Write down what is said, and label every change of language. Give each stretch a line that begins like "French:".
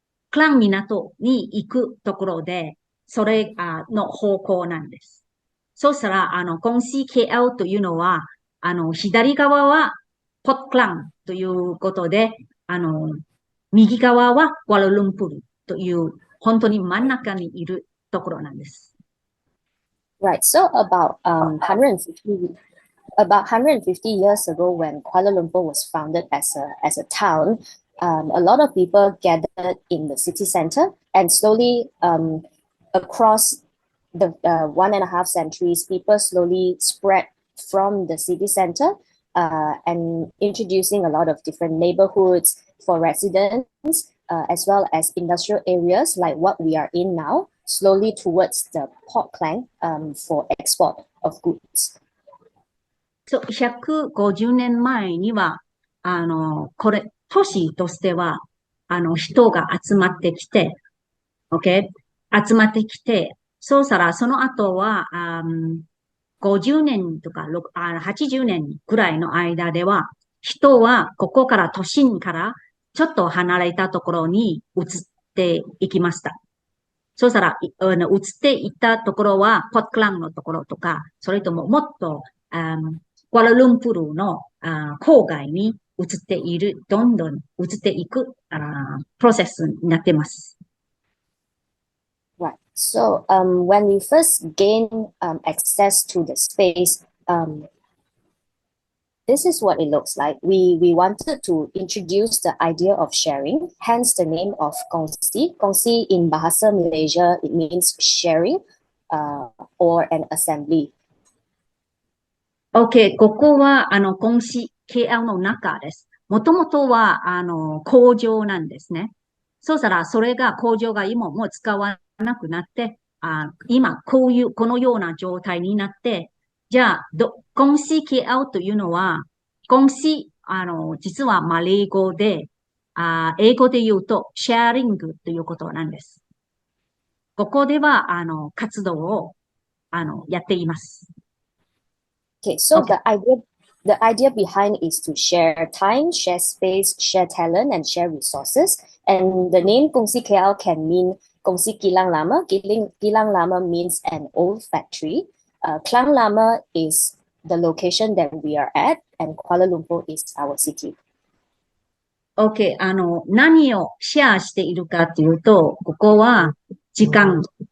Japanese: クラン港に行くところで、それの方向なんです。そうしたら、今シ KL というのは、左側はポットクランということで、右側はクアラルンプールという、本当に真ん中にいるところなんです。
English: Right. So about 150 years ago, when Kuala Lumpur was founded as a town, a lot of people gathered in the city center, and slowly across the 1.5 centuries, people slowly spread from the city center and introducing a lot of different neighborhoods for residents, as well as industrial areas like what we are in now, slowly towards the Port Klang for export of goods.
Japanese: そう、150年前には、これ、都市としては、人が集まってきて、OK? 集まってきて、そうしたら、その後は、50年とか80年くらいの間では、人はここから都心からちょっと離れたところに移っていきました。そうしたら、移っていったところは、ポットクランのところとか、それとももっと、クアラルンプールの郊外に移っている、どんどん移っていくプロセスになっています。
English: Right. So when we first gain access to the space, this is what it looks like. We wanted to introduce the idea of sharing, hence the name of Kongsi. Kongsi in Bahasa Malaysia, it means sharing or an assembly.
Japanese: OK、ここは、今市 KL の中です。もともとは、工場なんですね。そうしたら、それが工場が今もう使わなくなって、今、このような状態になって、じゃあ、今市 KL というのは、今市、実はマレー語で、英語で言うと、シェアリングということなんです。ここでは、活動を、やっています。
English: Okay, so the idea behind is to share time, share space, share talent, and share resources. And the name Kongsi KL can mean Kongsi Kilang Lama. Kilang Lama means an old factory. Klang Lama is the location that we are at, and Kuala Lumpur is our city.
Japanese: OK、何をシェアしているかというと、ここは時間。